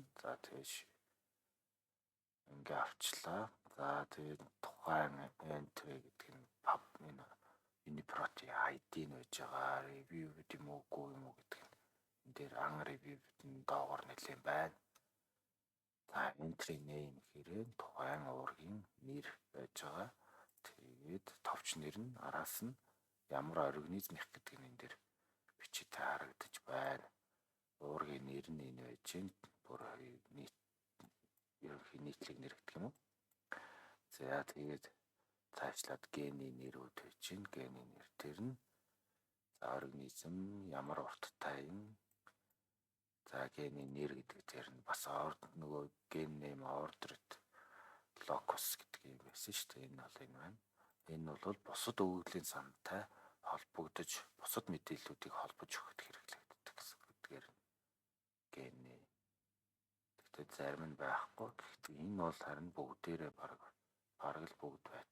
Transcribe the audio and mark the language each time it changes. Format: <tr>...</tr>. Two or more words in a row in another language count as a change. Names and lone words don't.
<mn>За тэгэж ингээ авчлаа. За тэгээд тухайн entry гэдэг нь pub энэ UniProt ID нь байж байгаа. Review гэдэг юм уу гэдэг нь энэ дээр unreviewed доогоор нэлээд байна. За</mn> <en>entry name</en> <mn>гэхээр тухайн уургийн нэр байж байгаа. Тэгээд товч нэр нь араас нь ямар организм их гэдэг нь энэ дээр бичиж харагдаж байна. Уургийн нэр нь энэ байж гин бүр нийт ерөнхий нийтлэг нэр гэдэг юм уу. За тэгээд цаашлаад гений нэрүүд байж гин гений нэр дээр нь за организм ямар урттай юм. За гений нэр гэдэг дээр нь бас нөгөө ген</mn> <en>name ordered locus</en> <mn>гэдэг юм байсан шүү дээ. Энэ бол энэ байна. Энэ бол бусад өгөгдлийн сантай холбогдож бусад мэдээллүүдийг холбож өгөхөд хэрэглэгддэг гэсэн үгээр гений. Тэгтээ зарим нь байхгүй. Гэхдээ энэ бол харин бүгдээрээ бараг л бүгд байж.</mn>